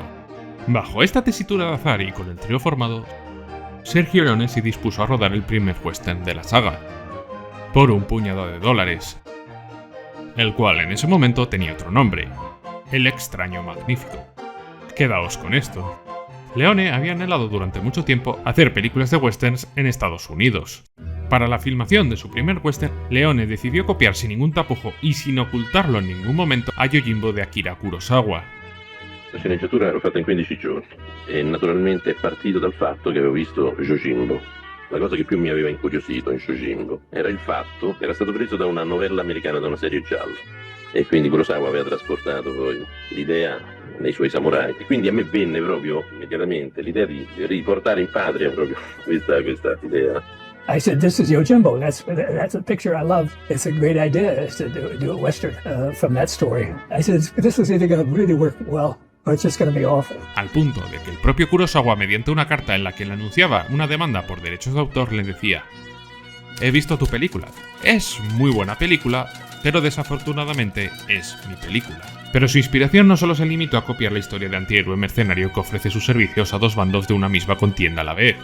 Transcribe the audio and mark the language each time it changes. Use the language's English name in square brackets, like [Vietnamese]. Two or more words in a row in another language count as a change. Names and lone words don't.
[Spanish] Bajo esta tesitura de azar y con el trío formado, Sergio Leone se dispuso a rodar el primer western de la saga, por un puñado de dólares, el cual en ese momento tenía otro nombre, El extraño magnífico. Quedaos con esto. Leone había anhelado durante mucho tiempo hacer películas de westerns en Estados Unidos. Para la filmación de su primer western, Leone decidió copiar sin ningún tapujo y sin ocultarlo en ningún momento a Yojimbo de Akira Kurosawa. [Italian] La sceneggiatura l'ho fatta in 15 giorni e naturalmente è partito dal fatto che avevo visto Yojimbo. La cosa che più mi aveva incuriosito in Yojimbo era il fatto che era stato preso da una novella americana, da una serie gialla, e quindi Kurosawa aveva trasportato poi l'idea nei suoi samurai, e quindi a me venne proprio immediatamente l'idea di riportare in patria proprio questa idea. [English] I said, this is Yojimbo. That's a picture I love. It's a great idea to do a Western from that story. I said, this is either going to really work well or it's just going to be awful. [Spanish] Al punto de que el propio Kurosawa, mediante una carta en la que le anunciaba una demanda por derechos de autor, le decía: he visto tu película. Es muy buena película, pero desafortunadamente es mi película. Pero su inspiración no solo se limitó a copiar la historia de antihéroe mercenario que ofrece sus servicios a dos bandos de una misma contienda a la vez.